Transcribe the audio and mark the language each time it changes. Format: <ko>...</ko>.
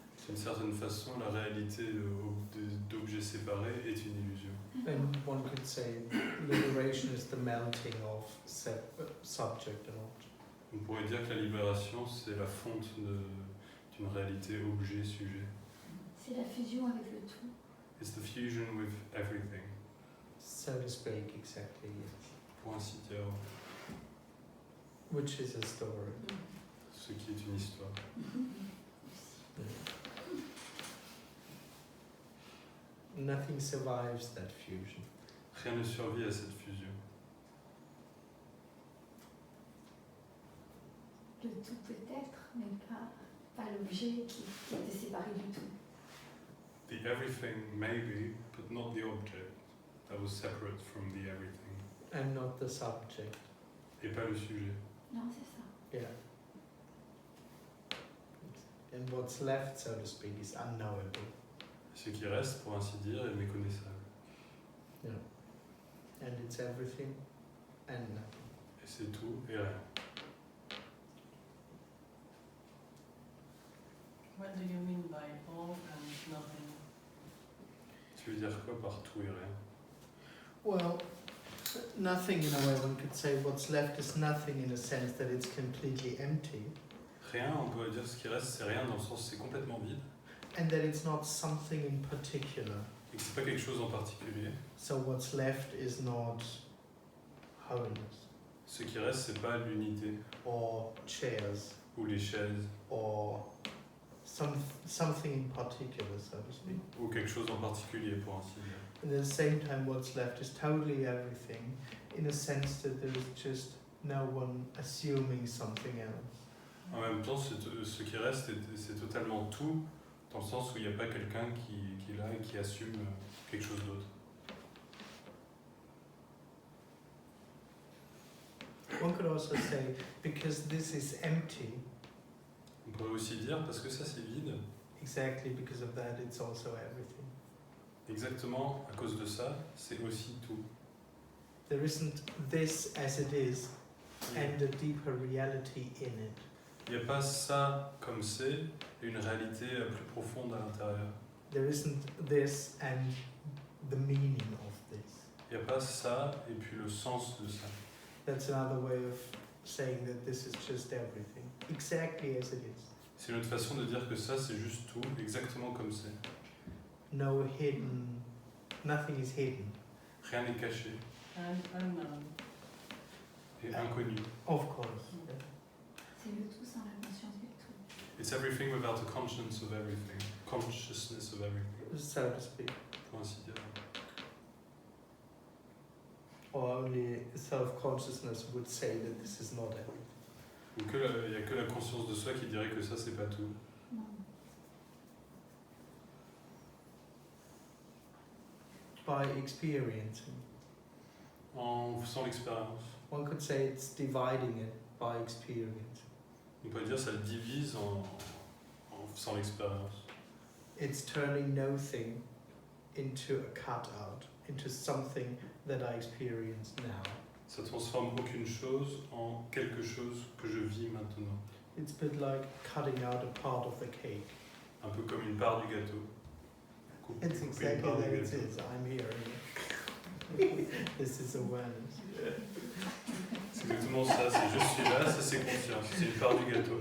<fr>d'une certaine façon, la réalité d'objets séparés est une illusion.</fr> <en>And one could say liberation is the melting of subject and object.</en> <fr>On pourrait dire que la libération, c'est la fonte d'une réalité objet-sujet. C'est la fusion avec le tout.</fr> <en>It's the fusion with everything. So to speak, exactly, yes.</en> <fr>Pour ainsi dire,</fr> <en>Which is a story.</en> <fr>ce qui est une histoire.</fr> <en>Nothing survives that fusion.</en> <fr>Rien ne survit à cette fusion. Le tout peut-être, mais pas l'objet qui était séparé du tout.</fr> <en>The everything maybe, but not the object that was separate from the everything. And not the subject.</en> <fr>Et pas le sujet. Non, c'est ça.</fr> <en>Yeah. And what's left, so to speak, is unknowable.</en> <fr>Ce qui reste, pour ainsi dire, est méconnaissable.</fr> <en>Yeah. And it's everything and nothing.</en> <fr>Et c'est tout et rien.</fr> <en>What do you mean by all and nothing?</en> <fr>Tu veux dire quoi par tout et rien?</fr> <en>Well, nothing in a way, one could say what's left is nothing in a sense that it's completely empty.</en> <fr>Rien, on pourrait dire ce qui reste, c'est rien dans le sens c'est complètement vide.</fr> <en>And that it's not something in particular.</en> <fr>Et que c'est pas quelque chose en particulier.</fr> <en>So what's left is not wholeness.</en> <fr>Ce qui reste, c'est pas l'unité</fr> <en>Or chairs.</en> <fr>ou les chaises</fr> <en>Or something in particular, so to speak.</en> <fr>ou quelque chose en particulier, pour ainsi dire.</fr> <en>And at the same time, what's left is totally everything, in a sense that there is just no one assuming something else.</en> <fr>En même temps, ce qui reste, c'est totalement tout, dans le sens où il n'y a pas quelqu'un qui est là et qui assume quelque chose d'autre.</fr> <en>One could also say, because this is empty,</en> <fr>On pourrait aussi dire, parce que ça c'est vide,</fr> <en>exactly because of that, it's also everything.</en> <fr>exactement à cause de ça, c'est aussi tout.</fr> <en>There isn't this as it is, and a deeper reality in it.</en> <fr>Il n'y a pas ça comme c'est, et une réalité plus profonde à l'intérieur.</fr> <en>There isn't this and the meaning of this.</en> <fr>Il n'y a pas ça, et puis le sens de ça.</fr> <en>That's another way of saying that this is just everything, exactly as it is.</en> <fr>C'est une autre façon de dire que ça c'est juste tout, exactement comme c'est.</fr> <en>No hidden, nothing is hidden.</en> <fr>Rien n'est caché</fr> <en>And unknown.</en> <fr>et inconnu.</fr> <en>Of course.</en> <fr>C'est le tout sans la conscience du tout.</fr> <en>It's everything without a conscience of everything. Consciousness of everything, So to speak.</en> <fr>pour ainsi dire.</fr> <en>Or only self-consciousness would say that this is not everything.</en> <fr>Ou il n'y a que la conscience de soi qui dirait que ça c'est pas tout. Non.</fr> <en>by experiencing.</en> <fr>En faisant l'expérience.</fr> <en>One could say it's dividing it by experience.</en> <fr>On peut dire ça le divise en faisant l'expérience.</fr> <en>It's turning nothing into a cutout, into something that I experience now.</en> <fr>Ça transforme aucune chose en quelque chose que je vis maintenant.</fr> <en>It's a bit like cutting out a part of the cake.</en> <fr>Un peu comme une part du gâteau.</fr> <en>It's exactly</en> <fr>part</fr> <en>that</en> <fr>du</fr> <en>it</en> <fr>gâteau.</fr> <en>is. I'm here. This is awareness.</en> <fr>C'est exactement ça, c'est je suis là, ça c'est conscience, c'est une part du gâteau.</fr>